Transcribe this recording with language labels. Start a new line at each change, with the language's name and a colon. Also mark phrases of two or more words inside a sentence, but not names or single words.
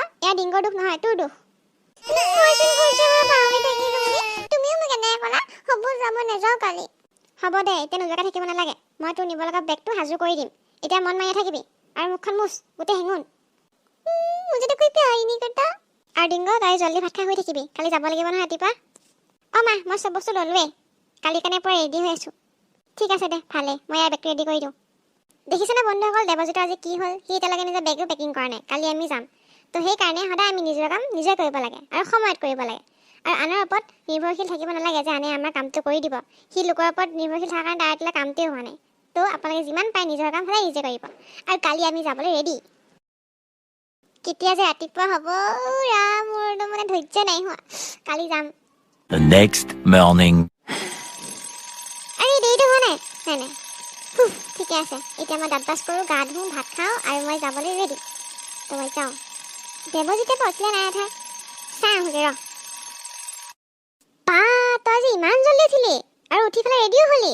Assamese: এয়া ডিংগৰ দুখ নহয়, তোৰ দুখ। তুমিও মোক এনেকৈ ক'লা। হ'ব যাব নাযাওঁ কালি। হ'ব দে, এতিয়া নোযোৱাকৈ থাকিব নালাগে। মই তোৰ নিব লগা বেগটো সাজু কৰি দিম। এতিয়া মন মাৰি থাকিবি আৰু মুখখন মুচ, গোটেই হেঙুন।
Hindi: मुझे कोई प्यार ही नहीं करता।
Assamese: আৰু ডিংগ, তই জল্দি ভাত খাই শুই থাকিবি, কালি যাব লাগিব নহয় ৰাতিপুৱা। অ' মা, মই চব বস্তু ল'লোৱে, কালি কাৰণে পুৰা ৰেডি হৈ আছোঁ। ঠিক আছে দে, ভালে, মই ইয়াৰ বেগটো ৰেডি কৰি দিওঁ। দেখিছেনে বন্ধুসকল, দেৱজিতৰ আজি কি হ'ল? সি এতিয়ালৈকে নিজৰ বেগো পেকিং কৰা নাই। কালি আমি যাম, তো সেইকাৰণে সদায় আমি নিজৰ কাম নিজে কৰিব লাগে আৰু সময়ত কৰিব লাগে। আৰু আনৰ ওপৰত নিৰ্ভৰশীল থাকিব নালাগে যে আনে আমাৰ কামটো কৰি দিব। সি লোকৰ ওপৰত নিৰ্ভৰশীল থকাৰ কাৰণে তাৰ এতিয়ালৈ কামটোৱে হোৱা নাই। তো আপোনালোকে যিমান পাৰে নিজৰ কাম সদায় নিজে কৰিব। আৰু কালি আমি যাবলৈ ৰেডি। কেতিয়া যে ৰাতিপুৱা হ'ব, ৰাম, মোৰতো মানে ধৈৰ্য নাই হোৱা। কালি যাম।
English: The next morning.
Assamese: আৰে দেৰিটো হোৱা নাই? নাই। ঠিকে আছে, এতিয়া মই দাঁত ব্ৰাছ কৰোঁ, গা ধুওঁ, ভাত খাওঁ আৰু মই যাবলৈ ৰেডি। তো মই যাওঁ। দেৱজিতে পঠিলে নাই এঠাই চাই আহোঁগৈ ৰ। তই যে ইমান জল্দি উঠিলি আৰু উঠি পেলাই ৰেডিও হলি।